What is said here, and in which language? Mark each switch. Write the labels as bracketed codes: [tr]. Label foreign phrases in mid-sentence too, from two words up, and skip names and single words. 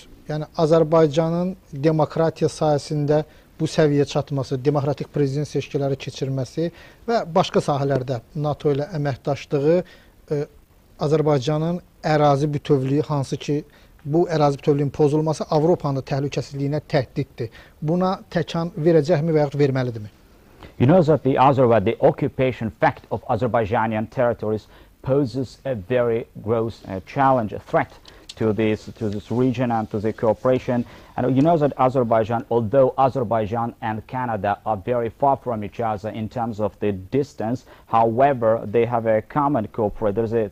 [az] Yəni, Azərbaycanın demokratiya sayəsində bu səviyyə çatması, demokratik prezident seçkiləri keçirməsi və başqa sahələrdə NATO ilə əməkdaşlığı Azərbaycanın ərazi bütövlüyü, hansı ki, bu ərazi bütövlüyünün pozulması Avropanın təhlükəsizliyinə təhdiddir. Buna təkan verəcəkmi və yaxud verməlidirmi? [en] You know that the occupation fact of Azerbaijani territories poses a very gross challenge, a threat to this region and to the cooperation. And you know that Azerbaijan, although Azerbaijan and Canada are very far from each other in terms of the distance, however, they have a common cooperation.